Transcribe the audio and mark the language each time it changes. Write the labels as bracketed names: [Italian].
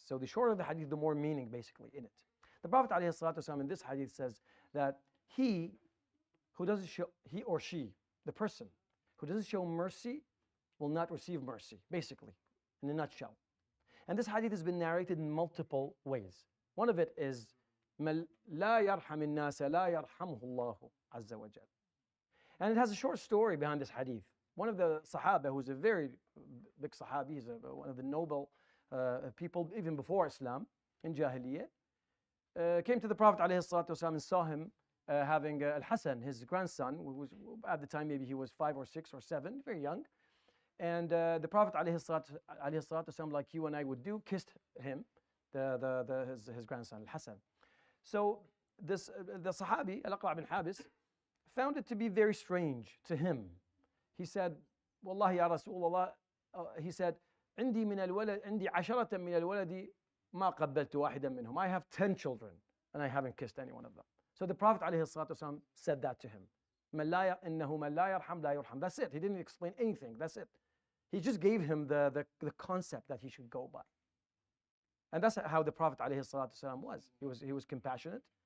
[English] So the shorter the hadith, the more meaning basically in it. The Prophet ﷺ in this hadith says that he or she, the person who doesn't show mercy, will not receive mercy, basically, in a nutshell. And this hadith has been narrated in multiple ways. One of it is [Arabic] مَن لَا يَرْحَمِ النَّاسَ لَا يَرْحَمْهُ اللَّهُ عَزَّ وَجَلَّ. [English] And it has a short story behind this hadith. One of the Sahaba, who's a very big Sahabi, he's one of the noble people even before Islam, in Jahiliyyah, came to the Prophet ﷺ and saw him having Al-Hasan, his grandson, who was, at the time maybe he was 5 or 6 or 7, very young. And the Prophet ﷺ, like you and I would do, kissed him, his grandson, Al-Hasan. So the Sahabi, Al-Aqra' bin Habis, found it to be very strange to him. He said, Wallahi ya Rasulullah, he said, [Arabic] عندي عشرة من الولد ما قبلت واحدا منهم. [English] I have 10 children and I haven't kissed any one of them. So the Prophet ﷺ said that to him. [Arabic] إنه من لا يرحم لا يرحم. [English] That's it. He didn't explain anything. That's it. He just gave him the concept that he should go by. And that's how the Prophet ﷺ was. He was compassionate.